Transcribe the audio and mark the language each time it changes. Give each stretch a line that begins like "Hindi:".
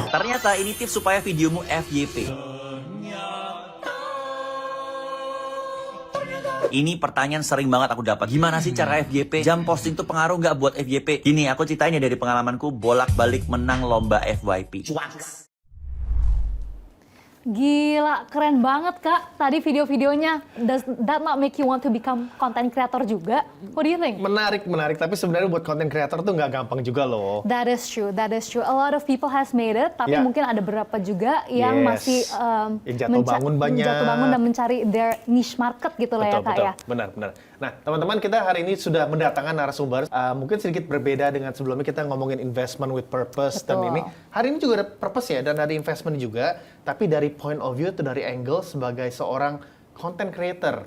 Indonesian: Ternyata ini tips supaya videomu FYP. Ini pertanyaan sering banget aku dapat. Gimana sih cara FYP? Jam posting tuh pengaruh nggak buat FYP? Gini, aku ceritain ya dari pengalamanku bolak-balik menang lomba FYP. Gila, keren banget Kak. Tadi video-videonya,
English: does that not make you want to become content creator
Indonesian: juga?
English: What do you think?
Indonesian: Menarik. Tapi sebenarnya buat content creator tuh nggak gampang juga loh.
English: That is true. A lot of people has made it,
Indonesian: tapi
English: Yeah.
Indonesian: mungkin ada beberapa juga yang
English: Yes.
Indonesian: masih Yang jatuh bangun banyak. jatuh bangun dan mencari
English: their niche market
Indonesian: gitu lah ya Kak ya. Benar. Nah, teman-teman, kita hari ini sudah mendatangkan narasumber. Mungkin sedikit berbeda dengan sebelumnya kita ngomongin
English: investment with purpose.
Indonesian: Betul. Dan ini hari ini juga ada purpose ya, dan ada investment juga. Tapi dari
English: point of view,
Indonesian: itu dari angle sebagai seorang content creator.